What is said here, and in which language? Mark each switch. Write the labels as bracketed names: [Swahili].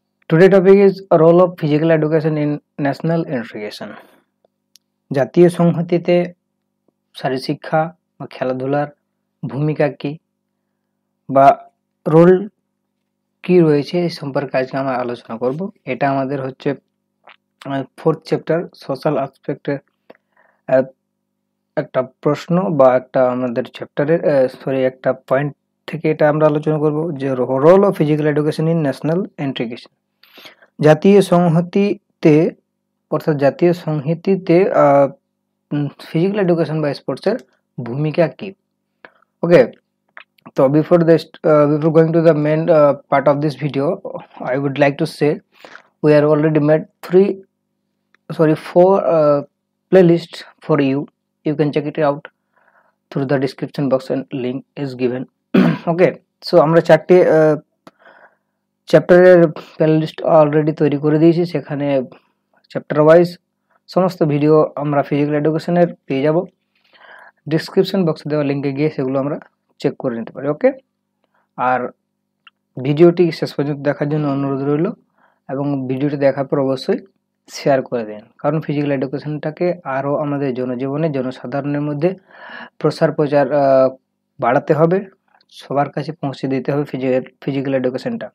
[English] Today topic is a role of physical education in national integration. [Bangla] জাতীয় সংহতিতে শারীরশিক্ষা বা খেলাধুলার ভূমিকা কি বা রোল কি রয়েছে এই সম্পর্কে আজকে আমরা আলোচনা করব। এটা আমাদের হচ্ছে ফোর্থ চ্যাপ্টার সোশ্যাল অ্যাসপেক্টের একটা প্রশ্ন বা একটা আমাদের চ্যাপ্টারের একটা পয়েন্ট থেকে এটা আমরা আলোচনা করব যে [English] Role of physical education in national integration. [Bangla] জাতীয় সংহতিতে অর্থাৎ জাতীয় সংহিতিতে ফিজিক্যাল এডুকেশন বা স্পোর্টসের ভূমিকা কি। [English] Okay, so before going to the main part of this video, I would like to say we are already made four playlists for you. You can check it out through the description box and link is given. [Bangla] Okay, so আমরা চারটে চ্যাপ্টারের playlist already তৈরি করে দিয়েছি, সেখানে chapter wise সমস্ত video আমরা physical এডুকেশনের পেয়ে যাব। ডিসক্রিপশন বক্সে দেওয়া লিঙ্কে গিয়ে সেগুলো আমরা চেক করে নিতে পারি। ওকে, আর ভিডিওটি শেষ পর্যন্ত দেখার জন্য অনুরোধ রইল এবং ভিডিওটি দেখার পর অবশ্যই শেয়ার করে দিন, কারণ ফিজিক্যাল এডুকেশনটাকে আরও আমাদের জনজীবনে জনসাধারণের মধ্যে প্রসার প্রচার বাড়াতে হবে, সবার কাছে পৌঁছে দিতে হবে ফিজিক্যাল এডুকেশনটা।